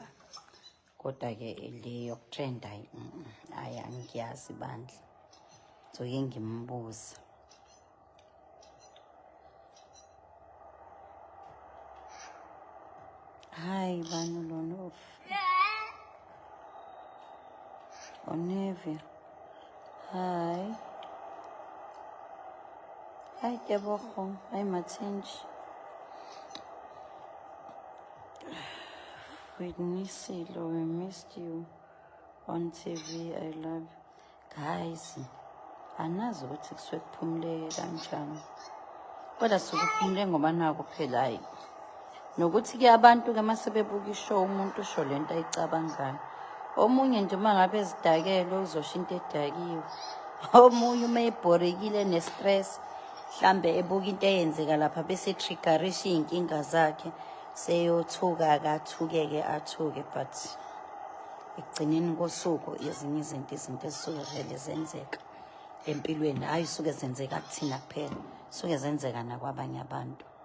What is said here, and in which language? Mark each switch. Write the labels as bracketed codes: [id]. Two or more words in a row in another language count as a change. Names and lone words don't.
[zu] Kodwa ke leyo trend hayi angiyazi bandla. Ngizoye ngimbuze. Hayi bani lona Onevia. [en] Hi. Hi Tebogo. Hi Matinji. Whitney Silo, we missed you on TV. I love you. Guys, [zu] anazi ukuthi kusuke kuphumule kanjani. Kodwa sokuphumule ngoba nako phela hayi. Nokuthi ke abantu ke masebebuka ishow umuntu usho lento ayicabangayo. Omunye nje mangabe ezidakele uzosho into edakiwe. Omunye uma ebhorekile ne-stress mhlambe ebuka into eyenzeka lapha bese triggerisha inkinga zakhe seyothuka akathuke athuke but ekugcineni kosuku ezinye izinto ezisuke vele zenzeka empilweni hayi suke zenzeka kuthina kuphela suke zenzeka nakwabanye abantu.